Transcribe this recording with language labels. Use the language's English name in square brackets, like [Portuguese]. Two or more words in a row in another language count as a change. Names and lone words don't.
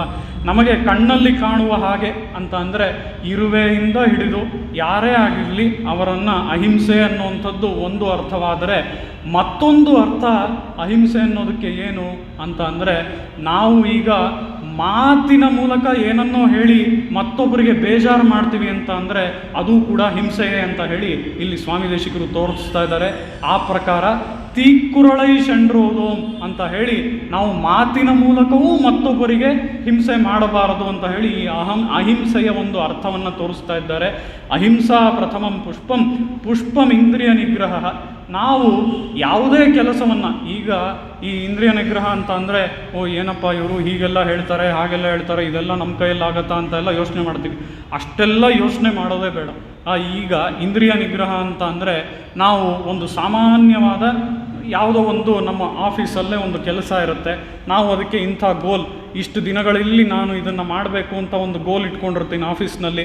[Kannada] ನಮಗೆ ಕಣ್ಣಲ್ಲಿ ಕಾಣುವ ಹಾಗೆ ಅಂತ ಅಂದರೆ ಇರುವೆಯಿಂದ ಹಿಡಿದು ಯಾರೇ ಆಗಿರಲಿ ಅವರನ್ನು ಅಹಿಂಸೆ ಅನ್ನುವಂಥದ್ದು ಒಂದು ಅರ್ಥವಾದರೆ, ಮತ್ತೊಂದು ಅರ್ಥ ಅಹಿಂಸೆ ಅನ್ನೋದಕ್ಕೆ ಏನು ಅಂತ ಅಂದರೆ ನಾವು ಈಗ ಮಾತಿನ ಮೂಲಕ ಏನನ್ನೋ ಹೇಳಿ ಮತ್ತೊಬ್ಬರಿಗೆ ಬೇಜಾರು ಮಾಡ್ತೀವಿ ಅಂತ ಅಂದರೆ ಅದು ಕೂಡ ಹಿಂಸೆಯೇ ಅಂತ ಹೇಳಿ ಇಲ್ಲಿ ಸ್ವಾಮಿ ದೇಶಿಕರು ತೋರಿಸ್ತಾ ಇದ್ದಾರೆ. ಆ ಪ್ರಕಾರ [Tamil] தீக்குறளை சென்றோதோம் [Kannada] ಅಂತ ಹೇಳಿ ನಾವು ಮಾತಿನ ಮೂಲಕವೂ ಮತ್ತೊಬ್ಬರಿಗೆ ಹಿಂಸೆ ಮಾಡಬಾರದು ಅಂತ ಹೇಳಿ ಈ ಅಹಿಂಸೆಯ ಒಂದು ಅರ್ಥವನ್ನು ತೋರಿಸ್ತಾ ಇದ್ದಾರೆ. [Sanskrit] ಅಹಿಂಸಾ ಪ್ರಥಮಂ ಪುಷ್ಪಂ ಪುಷ್ಪಂ ಇಂದ್ರಿಯ ನಿಗ್ರಹ. [Kannada] ನಾವು ಯಾವುದೇ ಕೆಲಸವನ್ನು, ಈಗ ಈ ಇಂದ್ರಿಯ ನಿಗ್ರಹ ಅಂತ ಅಂದರೆ ಏನಪ್ಪ ಇವರು ಹೀಗೆಲ್ಲ ಹೇಳ್ತಾರೆ ಹಾಗೆಲ್ಲ ಹೇಳ್ತಾರೆ, ಇದೆಲ್ಲ ನಮ್ಮ ಕೈಯಲ್ಲಾಗತ್ತಾ ಅಂತೆಲ್ಲ ಯೋಚನೆ ಮಾಡ್ತೀವಿ. ಅಷ್ಟೆಲ್ಲ ಯೋಚನೆ ಮಾಡೋದೇ ಬೇಡ. ಈಗ ಇಂದ್ರಿಯ ನಿಗ್ರಹ ಅಂತ ಅಂದರೆ ನಾವು ಒಂದು ಸಾಮಾನ್ಯವಾದ ಯಾವುದೋ ಒಂದು ನಮ್ಮ ಆಫೀಸಲ್ಲೇ ಒಂದು ಕೆಲಸ ಇರುತ್ತೆ, ನಾವು ಅದಕ್ಕೆ ಇಂಥ ಗೋಲ್, ಇಷ್ಟು ದಿನಗಳಲ್ಲಿ ನಾನು ಇದನ್ನು ಮಾಡಬೇಕು ಅಂತ ಒಂದು ಗೋಲ್ ಇಟ್ಕೊಂಡಿರ್ತೀನಿ ಆಫೀಸ್ನಲ್ಲಿ.